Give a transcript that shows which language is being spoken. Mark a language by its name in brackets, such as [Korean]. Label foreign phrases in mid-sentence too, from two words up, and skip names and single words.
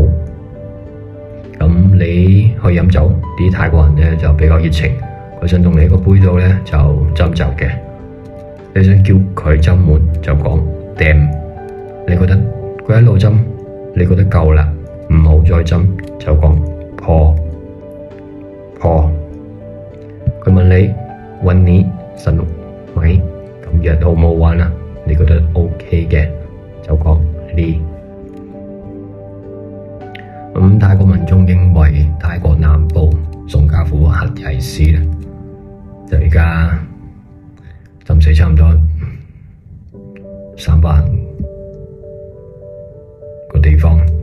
[Cantonese] 咁你去飲酒，啲泰國人呢就比較熱情，佢想同你個杯度呢就斟酒嘅。你想叫佢斟滿就講Dem，你覺得佢一路斟，你覺得夠啦，唔好再斟就講破。佢問你 [Thai] วันนี้สนุกไหม？ [Cantonese] 今日好唔好玩啊？你覺得 OK 嘅就講呢。泰國民眾認為泰國南部宋家府核芊市咧，就而家浸死差唔多300個地方。